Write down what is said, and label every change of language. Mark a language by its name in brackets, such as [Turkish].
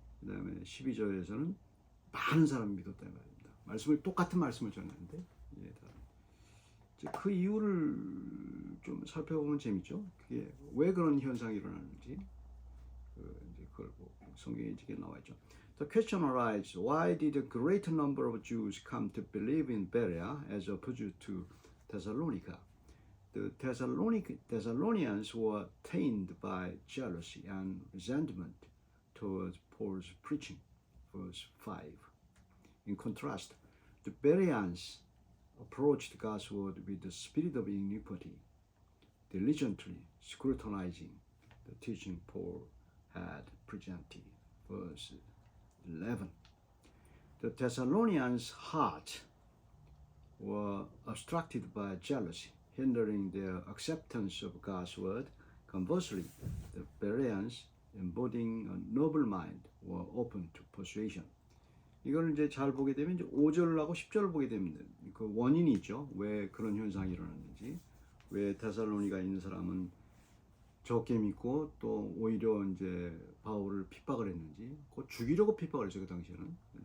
[Korean] 그 다음에 12절에서는 많은 사람이 믿었다 말입니다. 똑같은 말씀을 전했는데 그 이유를 좀 살펴보면 재밌죠. 그게 왜 그런 현상이 일어나는지 그걸 성경에 이렇게 나와 있죠. [English] The question arises: Why did a great number of Jews come to believe in Berea as opposed to Thessalonica? The Thessalonians were tainted by jealousy and resentment towards Paul's preaching. Verse 5. In contrast, the Bereans approached God's word with the spirit of iniquity, diligently scrutinizing the teaching Paul had presented. Verse 11. The Thessalonians' hearts were obstructed by jealousy, hindering their acceptance of God's word. Conversely, the Bereans, embodying a noble mind, were open to persuasion. [Korean] 이걸 이제 잘 보게 되면 이제 5절하고 10절을 보게 되면 그 원인이 있죠. 왜 그런 현상이 일어났는지, 왜 데살로니가 있는 사람은 적게 믿고 또 오히려 이제 바울을 핍박을 했는지, 곧 죽이려고 핍박을 했어요 그 당시에는.